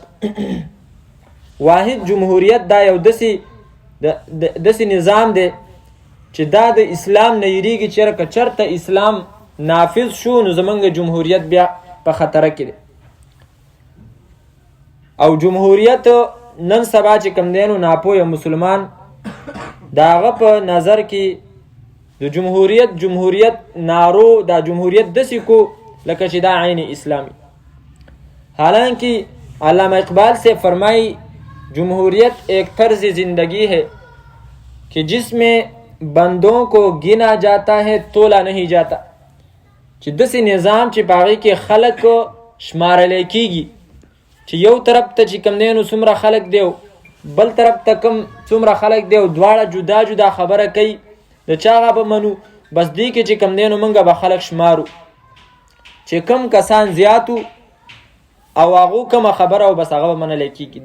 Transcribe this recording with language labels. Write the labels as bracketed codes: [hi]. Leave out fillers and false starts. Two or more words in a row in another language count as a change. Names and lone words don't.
[ps] واحد جمهوریت دا یو داسې نظام دی چې دا د اسلام نه یریږي چې که چېرته اسلام نافذ شو نو زمونږ جمهوریت بیا په خطره کې دی. او جمهوریت نن سبا چې کوم دی نو ناپوهه مسلمان د هغه په نظر کې د جمهوریت نارو دا جمهوریت داسې کو لکه چې دا عین اسلامی. [ur] حالانکہ علامہ اقبال سے فرمائی جمہوریت ایک طرز زندگی ہے کہ جس میں بندوں کو گنا جاتا ہے تولا نہیں جاتا. [ps] چې داسې نظام چې په هغې کې خلک شمارلی کېږي چې یو طرف ته چې کوم دی نو څومره خلک دی بل طرف ته کم څومره خلک دی او دواړه جدا جدا خبره کوي د چا هغه به منو. بس دې کې چې کم دی نو موږ به خلک شمارو چې کم کسان زیاتو او هغو کومه خبره او بس هغه به منلی کېږي.